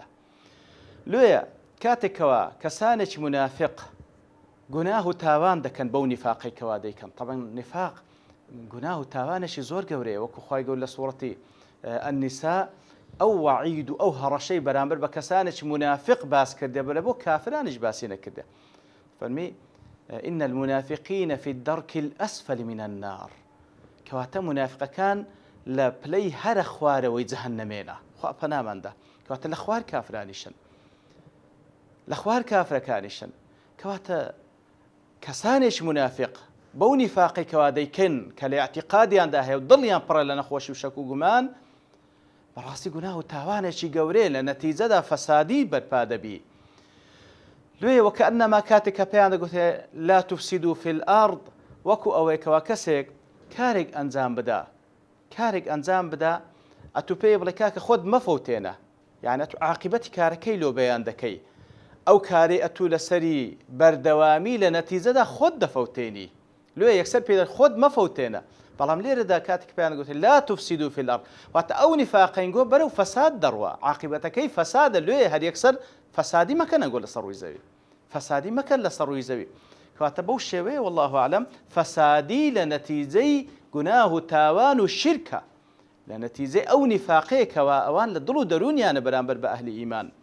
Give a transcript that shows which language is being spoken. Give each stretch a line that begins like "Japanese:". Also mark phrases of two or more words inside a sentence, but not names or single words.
Central Kurdish: لێیە کاتێکەوە کەسانێکی منافق گوناه و تاوان دەکەن بەو نیفاقەیەکەوە دەیکەن، طبعا نیفاق گوناه و تاوانێکی زۆر گەورەیە، وەکو خوای گەورە لە سوورەتی النساء ئەو وەعید و ئەو هەڕەشەی بەرامبەر بە کەسانێکی منافق باس کردێ بەلە بۆ کافرانیش باسی نەکردێ.
Arabic: فەرمی إن المنافقين في الدرك الأسفل من النار،
Central Kurdish: کەواتە منافقەکان لە پلەی هەرە خوارەوەی جەهەنەمێنە، خوا پەناماندا، کەواتە لە خوار کافرانیشن، لە خوار کافرەکانیشن. کەواتە کەسانێکی منافق بەو نیفاقی کەوا دەیکەن کە لە ئاعتیقادیاندا هەیە و دڵیان پڕە لە نەخۆشی و شەک و گومان، بەڕاستی گوناه و تاوانێکی گەورەیە، لە نەتیجەدا فەسادی بەرپا دەبی. لێ وەکەئەنەما کاتێک کە پێیان دەگوتێ
Arabic: لا تفسدوا في الأرض،
Central Kurdish: وەکو ئەوەی کەوا کەسێک کارێک ئەنجام بدا ئەتو پێی بڵێ کاکە خۆت مەفەوتێنە، یعنی ئەتو عاقبەتی کارەکەی لۆ بەیان دەکەی، ئەو کارێ ئەتو لەسەری بەردەوامی لە نەتیجەدا خۆت دەفەوتێنی، لێ یەکسەر پێ خۆت مەفەوتێنە. بەڵام لێرەدا کاتێک پێیان گوتێ
Arabic: لا تفسدوا في الأرض،
Central Kurdish: واتە ئەو نیفاقەنگۆ بەرەو فەساد دەڕوە، عاقبەتەکەی فەسادە، لێ هەر یەکسەر فەسادی مەکەنە گۆ لەسەر ڕووی زەوی، فەسادی مەکەن لەسەر ڕووی زەوی. کەواتە بەو شێوەیە
Arabic: والله ئەعلەم
Central Kurdish: فەسادی لە نەتیجەی گوناه و تاوان و شرکە، لە نەتیجەی ئەو نیفاقەیەکەوە ئەوان لە دڵ و دەرونیانە بەرامبەر بە ئەهلی ئیمان.